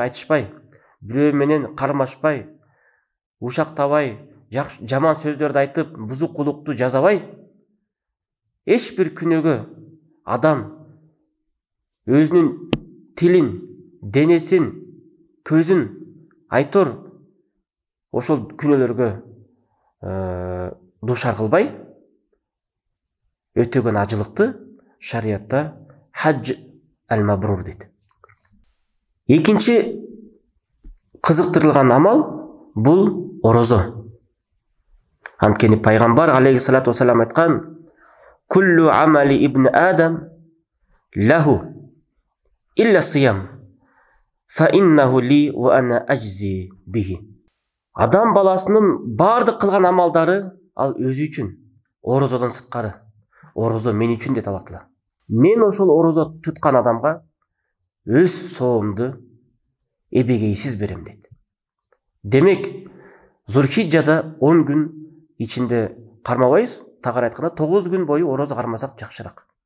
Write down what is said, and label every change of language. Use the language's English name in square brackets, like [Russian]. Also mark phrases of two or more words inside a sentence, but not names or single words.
[Kyrgyz] айтышпай, бирөө менен кармашпай, ушактабай, жаман сөздөрдү айтып, бузук кулукту жасабай, эч бир күнөөгө адам өзүнүн тилин, денесин, көзүн айтор ошол күнөөлөргө душар кылбай өтөгөн ажылыкты шариатта [Arabic] الحج المبرور [Kyrgyz] дейт. Экинчи кызыктырылган амал бул орозо. Анткени Пайгамбар [Arabic] عليه الصلاة والسلام [Kyrgyz] айткан: [Arabic] كل عمل ابن آدم له إلا الصيام فإنه لي وأنا أجزي به. [Kyrgyz] Адам баласынын бардык кылган амалдары ал өзү үчүн, орозодон сырткары. Орозо мен үчүн дейт Аллах Таала. Мен ошол орозо туткан адамга өз соомду эбегейсиз берем дейт. Демек, Зулхиджада 10 күн ичинде кармабайбыз, тагыр айтканда 9 күн бою орозо кармасак жакшыраак.